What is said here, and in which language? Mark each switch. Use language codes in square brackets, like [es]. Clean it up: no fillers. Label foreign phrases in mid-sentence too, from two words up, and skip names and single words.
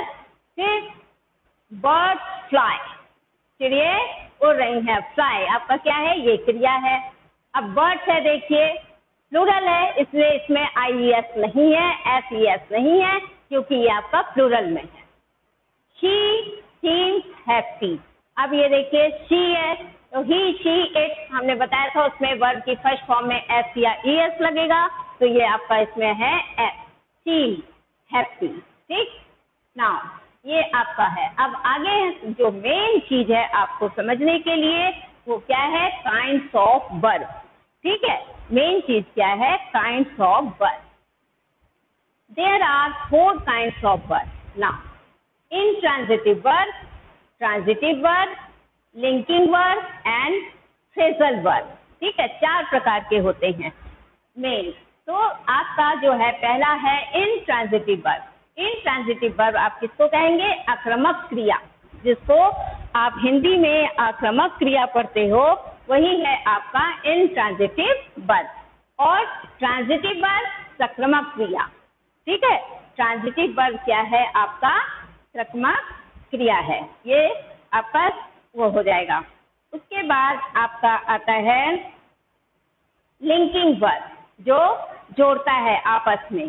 [hi] फिर [en] birds fly, [hi] चिड़िए उड़ रही है. फ्लाई आपका क्या है? ये क्रिया है. अब बर्ड्स है देखिए प्लूरल है, इसलिए इसमें IES नहीं है, SES नहीं है, क्योंकि ये आपका प्लूरल में है. [en] She seems happy. [hi] अब ये देखिए शी है तो [en] he she it [hi] हमने बताया था उसमें वर्ब की [en] first form [hi] में S या ES लगेगा. तो ये आपका इसमें है S. [en] Seem happy. [hi] ठीक, नाउ ये आपका है. अब आगे जो मेन चीज है आपको समझने के लिए वो क्या है? [en] kinds of verb. [hi] ठीक है, [en] main cheez [hi] क्या है? [en] Kinds of verb. There are 4 kinds of verb. नाउ intransitive verb, transitive verb, linking verb and phrasal verb. [hi] ठीक है, 4 प्रकार के होते हैं मेन. तो आपका जो है पहला है [en] intransitive verb. intransitive verb [hi] आप किसको कहेंगे? आक्रामक क्रिया. जिसको आप हिंदी में आक्रामक क्रिया पढ़ते हो वही है आपका [en] intransitive verb. [hi] और [en] transitive verb [hi] सक्रमक क्रिया. ठीक है, [en] transitive verb [hi] क्या है? आपका सक्रमक क्रिया है. ये आपका वो हो जाएगा. उसके बाद आपका आता है [en] linking verb, [hi] जो जोड़ता है आपस में.